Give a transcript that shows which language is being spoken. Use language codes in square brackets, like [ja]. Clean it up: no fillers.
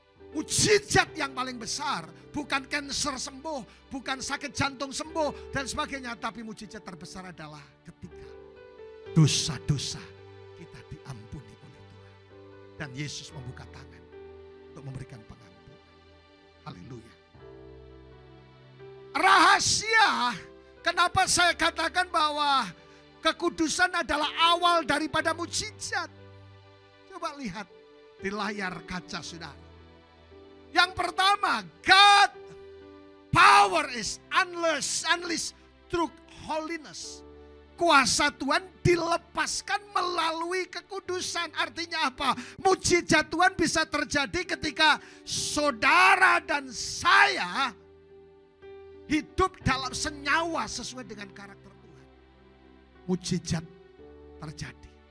[id] Mujizat yang paling besar bukan kanker sembuh, bukan sakit jantung sembuh dan sebagainya, tapi mujizat terbesar adalah ketika dosa-dosa kita diampuni oleh Tuhan dan Yesus membuka tangan untuk memberikan pengampunan. Haleluya. Rahasia kenapa saya katakan bahwa kekudusan adalah awal daripada mujizat. Coba lihat di layar kaca saudara. Yang pertama, [en] God power is unleashed through holiness. [id] Kuasa Tuhan dilepaskan melalui kekudusan. Artinya apa? Mujizat Tuhan bisa terjadi ketika saudara dan saya hidup dalam senyawa sesuai dengan karakter Tuhan. Mujizat terjadi.